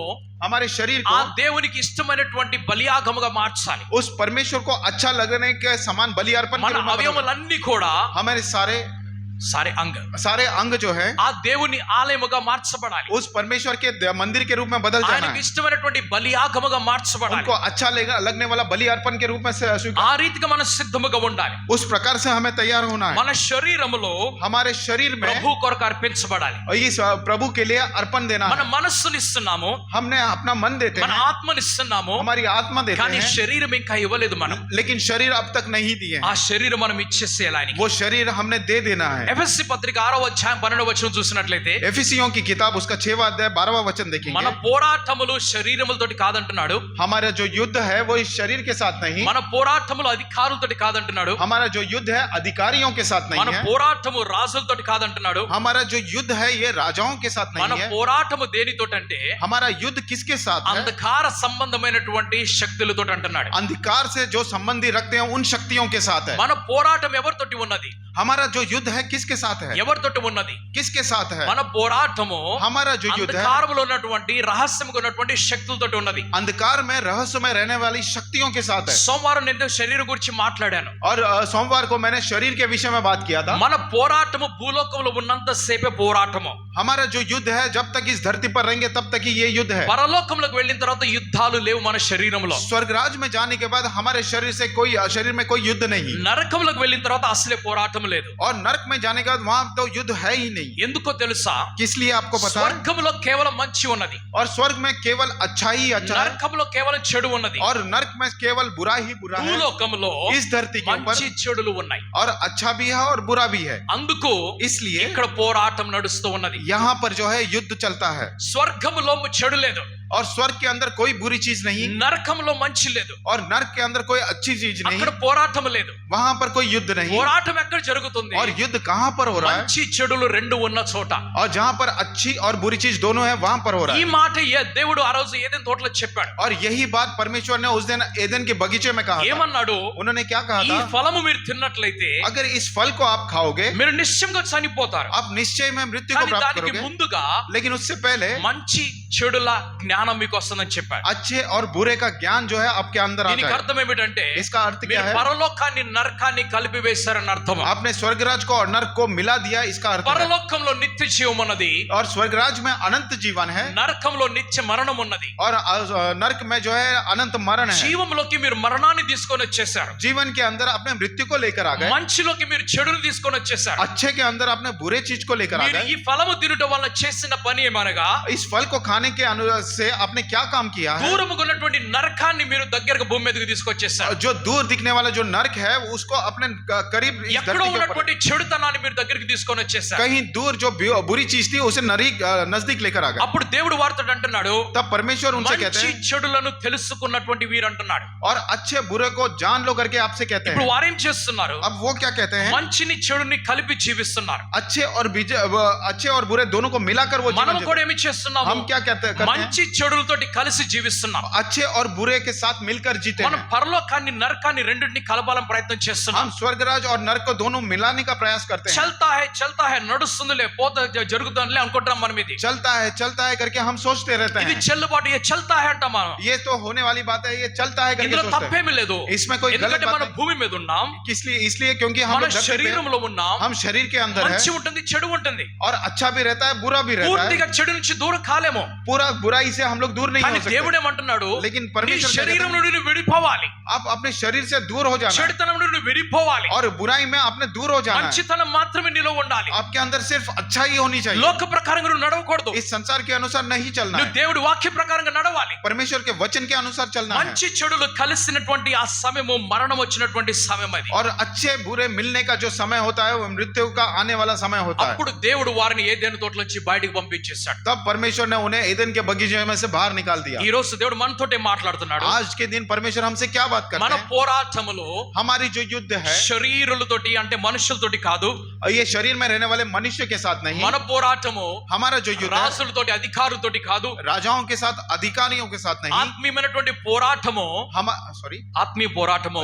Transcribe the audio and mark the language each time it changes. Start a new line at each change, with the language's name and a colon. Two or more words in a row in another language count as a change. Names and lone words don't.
Hindi: हमारे शरीर
Telugu: ఆ
Hindi: को
Telugu: దేవునికి ఇష్టమైనటువంటి బలియాగముగా మార్చాలి.
Hindi: उस परमेश्वर को अच्छा लगने के समान बलि अर्पण के
Telugu: మన
Hindi: रूप में बदलना।
Telugu: అవయవములన్నీ కూడా
Hindi: हमारे సారే सारे अंग जो है
Telugu: ఆ దేవుని ఆలయముగా మార్చబడాలి.
Hindi: उस परमेश्वर के मंदिर के रूप में बदल जाना
Telugu: ఆయనకు
Hindi: है।
Telugu: ఇష్టమైనటువంటి బలియాగముగా మార్చబడాలి.
Hindi: उनको अच्छा लगने वाला बलि अर्पण के रूप में
Telugu: ఆ రీతిగా మనం సిద్ధముగా ఉండాలి.
Hindi: उस प्रकार से हमें तैयार होना है।
Telugu: మన శరీరములో
Hindi: हमारे शरीर में
Telugu: ప్రభు కొరకు అర్పించబడాలి.
Hindi: इस प्रभु के लिए अर्पण देना
Telugu: మన
Hindi: है।
Telugu: మనస్సుని ఇస్తున్నాము,
Hindi: हमने अपना मन देते
Telugu: మన
Hindi: हैं,
Telugu: ఆత్మని ఇస్తున్నాము,
Hindi: हमारी आत्मा देते
Telugu: కానీ
Hindi: हैं,
Telugu: శరీరం ఇంకా ఇవ్వలేదు. మనం
Hindi: लेकिन शरीर अब तक नहीं दिए
Telugu: ఆ
Hindi: हैं।
Telugu: శరీరం మనం ఇచ్చేసేయాలి.
Hindi: वो शरीर हमने दे देना है।
Telugu: ఎఫెసీ పత్రిక 6వ అధ్యాయం 12వ వచనం చూసినట్లయితే
Hindi: एफिसियों की किताब उसका 6वां अध्याय 12वां वचन
Telugu: మన
Hindi: देखेंगे।
Telugu: పోరాటములు శరీరములతోటి కాదంటున్నాడు.
Hindi: हमारा जो युद्ध है वो इस शरीर के साथ नहीं,
Telugu: మన పోరాటములు అధికారులతోటి కాదంటున్నాడు.
Hindi: हमारा जो युद्ध है अधिकारियों के साथ
Telugu: మన
Hindi: नहीं है,
Telugu: పోరాటము రాజులతోటి కాదంటున్నాడు.
Hindi: हमारा जो युद्ध है ये राजाओं के साथ
Telugu: మన
Hindi: नहीं है।
Telugu: పోరాటము దేనితోటంటే
Hindi: हमारा युद्ध किसके साथ है?
Telugu: అంధకార సంబంధమైనటువంటి శక్తులతో అంటున్నాడు.
Hindi: अंधकार से जो संबंधी रखते हैं उन शक्तियों के साथ है।
Telugu: మన పోరాటం ఎవరితోటి ఉన్నది?
Hindi: हमारा जो युद्ध है किसके साथ है?
Telugu: ఎవరితోటి ఉన్నది?
Hindi: किसके साथ है?
Telugu: మన పోరాటము
Hindi: हमारा जो युद्ध है
Telugu: అంధకారములో ఉన్నటువంటి రహస్యముగా ఉన్నటువంటి శక్తులతోటి ఉన్నది.
Hindi: अंधकार में रहस्य में रहने वाली शक्तियों के साथ है।
Telugu: సోమవారం నేను శరీరం గురించి మాట్లాడాను.
Hindi: और सोमवार को मैंने शरीर के विषय में बात किया था।
Telugu: మన పోరాటము భూలోకంలో ఉన్నంత సేపే పోరాటము.
Hindi: हमारा जो युद्ध है जब तक इस धरती पर रहेंगे तब तक ही ये युद्ध है।
Telugu: పరలోకంలోకి వెళ్ళిన తర్వాత యుద్ధాలు లేవు మన శరీరంలో.
Hindi: स्वर्गराज में जाने के बाद हमारे शरीर में कोई युद्ध नहीं,
Telugu: నరకంలోకి వెళ్ళిన తర్వాత అసలే పోరాటం లేదు.
Hindi: और नरक में जाने के बाद वहां तो युद्ध है ही नहीं।
Telugu: ఎందుకో తెలుసా?
Hindi: किस लिए आपको पता है?
Telugu: స్వర్గంలో కేవలం మంచి ఉన్నది,
Hindi: और स्वर्ग में केवल अच्छा ही अच्छा है,
Telugu: నరకంలో కేవలం చెడు ఉన్నది.
Hindi: और नरक में केवल बुरा ही बुरा है।
Telugu: భూలోకంలో
Hindi: इस धरती के ऊपर
Telugu: మంచి చెడులు ఉన్నాయి.
Hindi: और अच्छा भी है और बुरा भी है।
Telugu: అందుకు
Hindi: इसलिए
Telugu: ఇక్కడ పోరాటం నడుస్తూ ఉన్నది.
Hindi: यहाँ पर जो है युद्ध चलता है।
Telugu: స్వర్గంలో చెడు లేదు,
Hindi: और स्वर्ग के अंदर कोई बुरी चीज नहीं,
Telugu: నరకంలో మంచి లేదు,
Hindi: और नरक के अंदर कोई अच्छी चीज नहीं,
Telugu: అక్కడ పోరాటం లేదు.
Hindi: वहां पर कोई युद्ध नहीं।
Telugu: పోరాటం ఎక్కడ జరుగుతుంది?
Hindi: और युद्ध कहां पर हो रहा है?
Telugu: మంచి చెడులు రెండు ఉన్న చోట.
Hindi: और जहां पर अच्छी और बुरी चीज दोनों है वहां पर हो रहा
Telugu: ఈ
Hindi: है।
Telugu: మాట దేవుడు ఆ రోజు ఏదెన్ తోటలో చెప్పాడు.
Hindi: और यही बात परमेश्वर ने उस दिन एदन के बगीचे में कहा था।
Telugu: ఏమన్నాడు?
Hindi: उन्होंने क्या कहा
Telugu: ఈ
Hindi: था?
Telugu: ఫలము మీరు తిన్నట్లయితే
Hindi: अगर इस फल को आप खाओगे
Telugu: మీరు నిశ్చయంగా చనిపోతారు.
Hindi: आप निश्चय में मृत्यु को
Telugu: కానీ
Hindi: प्राप्त
Telugu: దానికి
Hindi: करोगे,
Telugu: ముందుగా
Hindi: लेकिन उससे पहले
Telugu: మంచి చెడుల జ్ఞానం మీకు వస్తుందని చెప్పాడు.
Hindi: अच्छे और बुरे का ज्ञान जो है आपके अंदर
Telugu: దీనికి
Hindi: आता है।
Telugu: అర్థం ఏమిటంటే
Hindi: इसका अर्थ क्या
Telugu: మీరు
Hindi: है?
Telugu: పరలోకాన్ని నరకాన్ని కలిపి వేశారని అర్థం.
Hindi: आपने स्वर्गराज को और नरक को मिला दिया, इसका अर्थ है।
Telugu: పరలోకంలో నిత్య జీవం ఉన్నది,
Hindi: और स्वर्गराज में अनंत जीवन है,
Telugu: నరకంలో నిత్య మరణం ఉన్నది.
Hindi: और नरक में जो है अनंत मरण है।
Telugu: జీవంలోకి మీరు మరణాన్ని తీసుకొని వచ్చేసారు,
Hindi: जीवन के अंदर अपने मृत्यु को लेकर आ गए,
Telugu: మంచిలోకి మీరు చెడును తీసుకొని వచ్చేసారు.
Hindi: अच्छे के अंदर अपने बुरे चीज को लेकर आ
Telugu: మీరు
Hindi: गए।
Telugu: ఈ ఫలము తినడం వల్ల చేసిన పని ఏమనగా
Hindi: इस फल को खाने के से आपने क्या काम किया है?
Telugu: దూరముగా ఉన్నటువంటి నరకాన్ని మీరు దగ్గరకు భూమి మీదకి తీసుకొచ్చేసారు.
Hindi: जो दूर दिखने वाला जो नरक है उसको अपने करीब इस
Telugu: ఎక్కడో
Hindi: धरती के ऊपर,
Telugu: ఉన్నటువంటి చెడుతనాన్ని మీరు దగ్గరికి తీసుకొని వచ్చేసారు.
Hindi: कहीं दूर जो बुरी चीज थी उसे नजदीक लेकर आ गए।
Telugu: అప్పుడు దేవుడు వారితో అంటున్నాడు,
Hindi: तब परमेश्वर उनसे कहते
Telugu: మంచి
Hindi: हैं,
Telugu: చెడులను తెలుసుకున్నటువంటి వీరు అంటున్నాడు.
Hindi: और अच्छे बुरे को जान लो करके आपसे कहते
Telugu: ఇప్పుడు
Hindi: हैं।
Telugu: వారేం చేస్తున్నారు?
Hindi: अब वो क्या कहते हैं?
Telugu: మంచిని చెడుని కలిపి జీవిస్తున్నారు.
Hindi: अच्छे और बुरे दोनों को मिलाकर वो जीवन
Telugu: మనం
Hindi: जीते
Telugu: కూడా
Hindi: हैं।
Telugu: ఏమి చేస్తున్నాము?
Hindi: हम क्या करते हैं,
Telugu: మంచి చెడులతోటి కలిసి జీవిస్తున్నాం.
Hindi: अच्छे और बुरे के साथ मिलकर जीते
Telugu: మనం
Hindi: हैं.
Telugu: పరలోకాన్ని నరకాన్ని రెండింటిని కలపాలని ప్రయత్నం చేస్తున్నాం.
Hindi: हम स्वर्गराज और नरक को दोनों मिलाने का प्रयास करते हैं. चलता है
Telugu: నడుస్తుందిలే పోత జరుగుతుందిలే అనుకుంటాం మనం. ఇది
Hindi: चलता है करके हम सोचते रहते
Telugu: ఇది
Hindi: हैं.
Telugu: చెల్లుబాటు
Hindi: ये चलता है
Telugu: అంటాం మనం.
Hindi: ये तो होने वाली बात है, ये चलता है करके
Telugu: ఇందులో
Hindi: सोचते हैं.
Telugu: తప్పేమీ లేదు.
Hindi: इसमें कोई गलत
Telugu: ఎందుకంటే
Hindi: बात
Telugu: మనం
Hindi: नहीं.
Telugu: భూమి మీద ఉన్నాం,
Hindi: इसलिए क्योंकि हम
Telugu: మన
Hindi: लोग धरती पे हैं,
Telugu: శరీరంలో ఉన్నాం.
Hindi: हम शरीर के अंदर है
Telugu: మంచి ఉంటుంది చెడు ఉంటుంది.
Hindi: और अच्छा भी रहता है बुरा भी रहता है.
Telugu: పూర్తిగా చెడు నుంచి దూరం కాలేమో.
Hindi: पूरा बुराई से हम लोग दूर नहीं
Telugu: కానీ
Hindi: हो सकते.
Telugu: దేవుడు ఏమంటున్నాడు,
Hindi: लेकिन
Telugu: నీ
Hindi: परमेश्वर क्या
Telugu: శరీరం
Hindi: कहता
Telugu: నుండి నువ్వు విడిపోవాలి,
Hindi: है? आप अपने शरीर से दूर हो जाना है
Telugu: చెడుతనం నుండి నువ్వు విడిపోవాలి,
Hindi: और बुराई में अपने दूर हो जाना है.
Telugu: మంచితనం మాత్రమే నీలో ఉండాలి.
Hindi: आपके अंदर सिर्फ अच्छा ही होनी चाहिए.
Telugu: లోక ప్రకారంగా నువ్వు నడవకూడదు.
Hindi: इस संसार के अनुसार नहीं चलना
Telugu: నువ్వు
Hindi: है,
Telugu: దేవుడి వాక్య ప్రకారంగా నడవాలి.
Hindi: परमेश्वर के वचन के अनुसार चलना है.
Telugu: మంచి చెడులు కలిసినటువంటి ఆ సమయము మరణం వచ్చినటువంటి సమయం అది.
Hindi: और अच्छे बुरे मिलने का जो समय होता है वो मृत्यु का आने वाला समय होता है.
Telugu: అప్పుడు దేవుడు వారిని ఏదెను తోటలో నుంచి బయటికి పంపించేశాడు.
Hindi: तब परमेश्वर ने उन्हें एदन के बगीचे में से बाहर निकाल दिया.
Telugu: ఈ రోజు దేవుడు మనతోటే మాట్లాడుతున్నాడు.
Hindi: आज के दिन परमेश्वर हमसे क्या बात करते
Telugu: మన
Hindi: हैं?
Telugu: పోరాటములో
Hindi: हमारी जो युद्ध है
Telugu: శరీరులతోటి అంటే మనుషులతోటి కాదు,
Hindi: ये शरीर में रहने वाले मनुष्य के साथ नहीं.
Telugu: మన పోరాటము
Hindi: हमारा जो युद्ध है
Telugu: రాజులతోటి అధికారులతోటి కాదు,
Hindi: राजाओं के साथ अधिकारियों के साथ नहीं.
Telugu: ఆత్మీయమైనటువంటి పోరాటము, ఆత్మీయ పోరాటము